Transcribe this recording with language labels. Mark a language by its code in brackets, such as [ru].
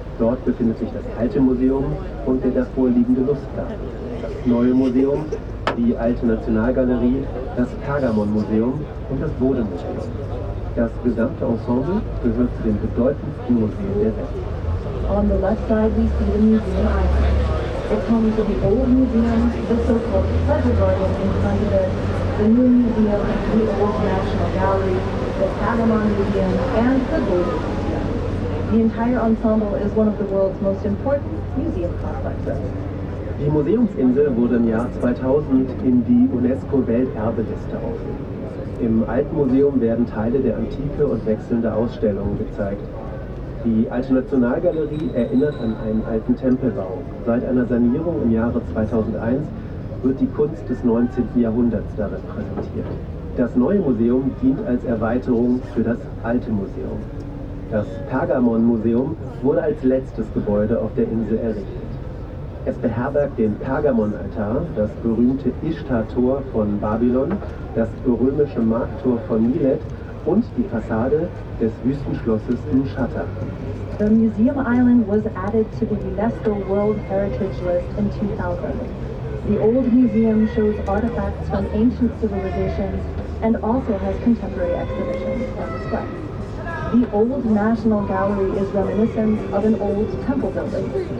[de] Dort befindet sich das alte Museum und der davor liegende Lustgarten. Das neue Museum, die alte Nationalgalerie, das Pergamon-Museum und das Bodemuseum. Das gesamte Ensemble gehört zu den bedeutendsten Museen der Welt. [en] On the left side we see the museum island. It's home to the old museum, the so-called pleasure garden in front of it, the new museum, the old National Gallery, the Pergamon Museum, and the Boden Museum. The entire ensemble is one of the world's most important museum complexes. [de] Die Museumsinsel wurde im Jahr 2000 in die UNESCO-Welterbeliste aufgenommen. Im Alten Museum werden Teile der Antike und wechselnde Ausstellungen gezeigt. Die Alte Nationalgalerie erinnert an einen alten Tempelbau. Seit einer Sanierung im Jahre 2001 wird die Kunst des 19. Jahrhunderts darin präsentiert. Das neue Museum dient als Erweiterung für das alte Museum. Das Pergamon-Museum wurde als letztes Gebäude auf der Insel errichtet. Es beherbergt den Pergamon-Altar, das berühmte Ishtar-Tor von Babylon, das römische Markttor von Milet und die Fassade des Wüstenschlosses Mschatta. [en] The Museum Island was added to the UNESCO World Heritage List in 2000. The old museum shows artifacts from ancient civilizations and also has contemporary exhibitions on display. The old National Gallery is reminiscent of an old temple building.